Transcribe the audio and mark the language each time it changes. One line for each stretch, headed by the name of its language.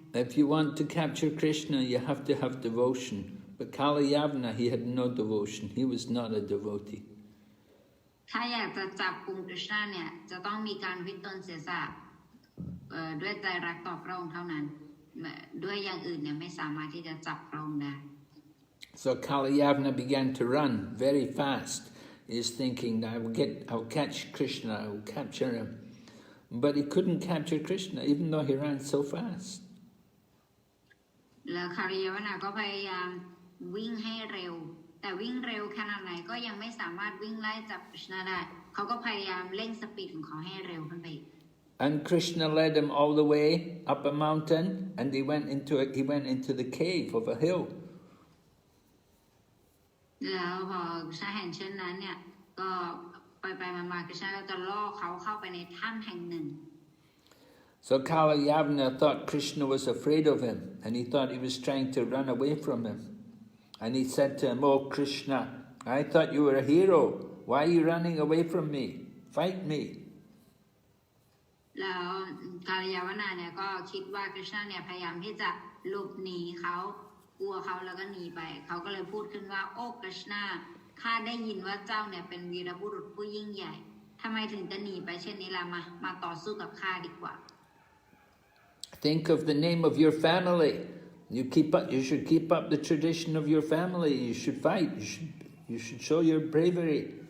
English: If you want to capture Krishna, you have to have devotion. But Kalayavana, he had no devotion. He was not a devotee.
Thai: ถ้าอยากจะจับคุม Krishna เนี่ยจะต้องมีการวิตนเสียสละด้วยใจรักต่อพระองค์เท่านั้นด้วยอย่างอื่นเนี่ยไม่สามารถที่จะจับพระองค์ได้
English: So Kalayavana began to run very fast. He's thinking, I'll catch Krishna, I will capture him. But he couldn't capture Krishna, even though he ran so fast.
Thai: แล้วคาริยาวนาก็พยายามวิ่งให้เร็วแต่วิ่งเร็วขนาดไหนก็ยังไม่สามารถวิ่งไล่จับ Krishna ได้เขาก็พยายามเร่งสปีดของเขาให้เร็วขึ้นไป
English: And Krishna led him all the way up a mountain, and he went into the cave of a hill.
Thai: แล้วพอ Krishna เห็นเช่นนั้นเนี่ยก็ไปมา Krishna ก็จะล่อเขาเข้าไปในถ้ำแห่งหนึ่ง
English: So Kalayavana thought Krishna was afraid of him, and he thought he was trying to run away from him. And he said to him, "Oh Krishna, I thought you were a hero. Why are you running away from me? Fight me."
Thai: แล้วคาริยาวนาเนี่ยก็คิดว่า Krishna เนี่ยพยายามที่จะหลบหนีเขากลัวเขาแล้วก็หนีไปเขาก็เลยพูดขึ้นว่าโอ้ Krishna ข้าได้ยินว่าเจ้าเนี่ยเป็นวีรบุรุษผู้ยิ่งใหญ่ทำไมถึงจะหนีไปเช่นนี้ล่ะมาต่อสู้กับข้าดีกว่า
English: Think of the name of your family. You should keep up the tradition of your family. You should fight. You should show your bravery.